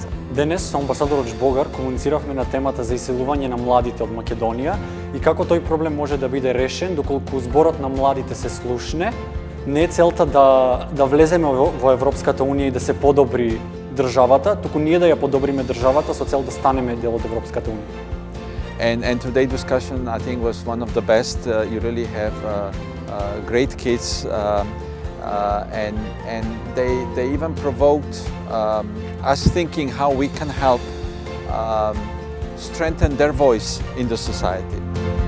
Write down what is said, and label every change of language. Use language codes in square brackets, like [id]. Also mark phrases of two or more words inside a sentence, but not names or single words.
[mk] Денес со амбасадорот Жбогар комунициравме на темата за иселување на младите од Македонија и како тој проблем може да биде решен доколку зборот на младите се слушне. Не е целта да влеземе во Европската унија и да се подобри државата, туку ние да ја подобриме државата со цел да станеме дел од Европската унија. [en] And today's discussion, I think, was one of the best. You really have great kids, and they even provoked us thinking how we can help strengthen their voice in the society.